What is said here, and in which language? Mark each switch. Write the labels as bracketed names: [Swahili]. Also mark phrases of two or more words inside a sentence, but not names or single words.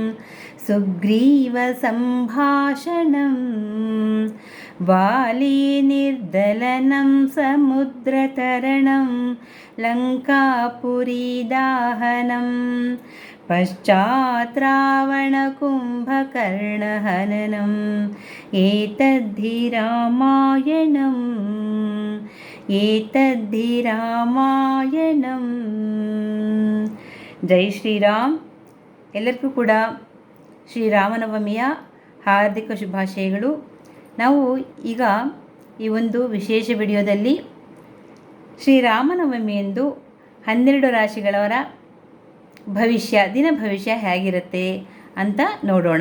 [Sanskrit] सुग्रीवसम्भाषणं वालीनिर्दलनं समुद्रतरणं लङ्कापुरीदाहनं पश्चात् रावणकुम्भकर्णहननम् एतद्धि रामायणं [Kannada] ಜೈ ಶ್ರೀರಾಮ್. ಎಲ್ಲರಿಗೂ ಕೂಡ ಶ್ರೀರಾಮನವಮಿಯ ಹಾರ್ದಿಕ ಶುಭಾಶಯಗಳು. ನಾವು ಈಗ ಈ ಒಂದು ವಿಶೇಷ ವಿಡಿಯೋದಲ್ಲಿ ಶ್ರೀರಾಮನವಮಿಯಂದು 12 ರಾಶಿಗಳವರ ದಿನ ಭವಿಷ್ಯ ಹೇಗಿರುತ್ತೆ ಅಂತ ನೋಡೋಣ.